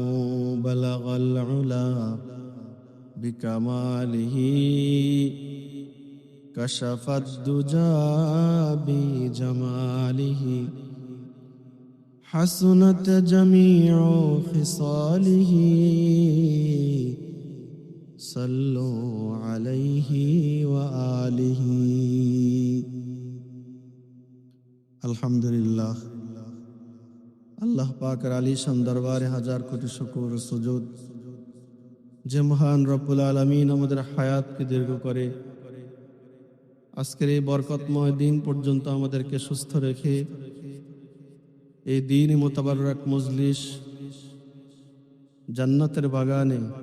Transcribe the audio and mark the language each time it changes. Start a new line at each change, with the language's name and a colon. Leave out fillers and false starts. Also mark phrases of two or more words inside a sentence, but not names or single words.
Arabic: بلغ العلا بکمالہ کشف الدجى بجمالہ، حسنت جمیع خصالہ، صلو علیہ وآلہ.
Bangla: الحمدللہ আল্লাহ পাকের আলিশান দরবারে হাজার কোটি শুকর ও সুজুদ যে মহান
Arabic: رب العالمين
Bangla: আমাদের হায়াতকে দীর্ঘ করে আজকের এই বরকতময় দিন পর্যন্ত আমাদেরকে সুস্থ রেখে এই দিন মোতাবারক মজলিস জান্নাতের বাগানে